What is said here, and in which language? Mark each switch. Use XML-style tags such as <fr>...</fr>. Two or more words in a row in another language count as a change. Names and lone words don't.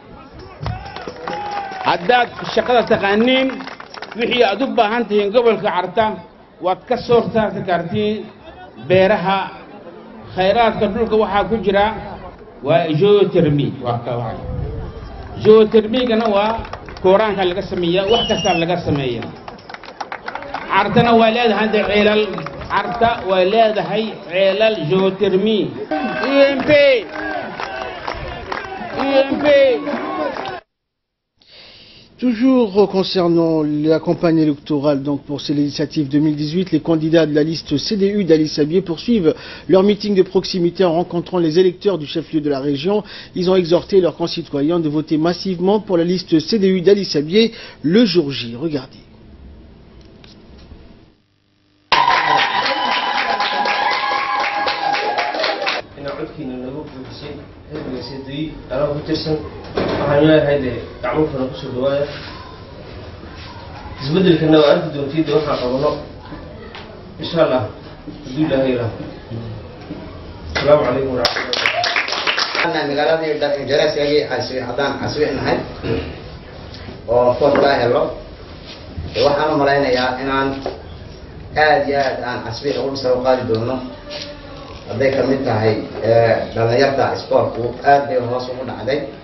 <so>haddaad shaqada taqaaniin wixii aad u baahan tihiin gobolka Carta waad ka soo saarti kartiin beeraha khayraadka dhulka waxaa ku jira waa geothermy waa ka waay geothermy-gana waa kooraanka laga sameeyaa wax kasta laga sameeyaa Cartana waa leedahay ceelal Carta waa leedahay ceelal geothermy EMP</so> <fr>Toujours concernant la campagne électorale donc pour ces législatives 2018, les candidats de la liste CDU d'Ali Sabié poursuivent leur meeting de proximité en rencontrant les électeurs du chef-lieu de la région. Ils ont exhorté leurs concitoyens de voter massivement pour la liste CDU d'Ali Sabié le jour J. Regardez.</fr> <so>isbedel kana waa arki doontiida waxa qabano</so> <ar>إن شاء الله</ar> <so>hadii la heeyo</so> <ar>السلام عليكم ورحمة الله</ar> <so>ana magaalada dadka jaraasiyay hadaan aswixnahay oo fadla helo waxaan malaynayaa inaan aad iyo aad aan aswix ugu soo qaadi doono haday ka mid tahay dhalinyarada sportku aad bay hoos ugu dhacday</so>